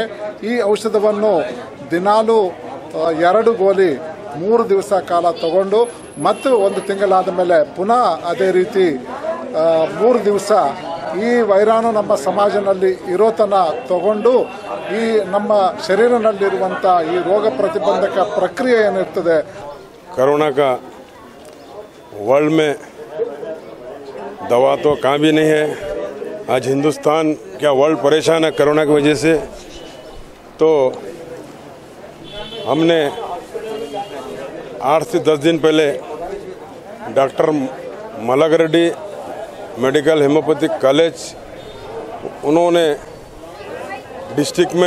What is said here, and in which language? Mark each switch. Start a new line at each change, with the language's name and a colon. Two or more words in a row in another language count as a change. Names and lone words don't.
Kannada: ಈ ಔಷಧವನ್ನು ದಿನಾಲೂ 2 ಗೋಲಿ 3 ದಿವಸ ಕಾಲ ತಗೊಂಡು ಮತ್ತು 1 ತಿಂಗಳಾದ ಮೇಲೆ ಪುನಃ ಅದೇ ರೀತಿ 3 ದಿವಸ ಈ ವೈರಾಣು ನಮ್ಮ ಸಮಾಜದಲ್ಲಿ ಇರೋತನ ತಗೊಂಡು ಈ ನಮ್ಮ ಶರೀರದಲ್ಲಿರುವಂತ ಈ ರೋಗ ಪ್ರತಿಬಂಧಕ ಪ್ರಕ್ರಿಯೆ ಏನಿರ್ತದೆ।
Hindi: कोरोना का वर्ल्ड में दवा तो कहाँ भी नहीं है। आज हिंदुस्तान क्या वर्ल्ड परेशान है कोरोना की वजह से। तो हमने 8 से 10 दिन पहले डॉक्टर मलिक रेड्डी मेडिकल होम्योपैथिक कॉलेज उन्होंने डिस्ट्रिक्ट में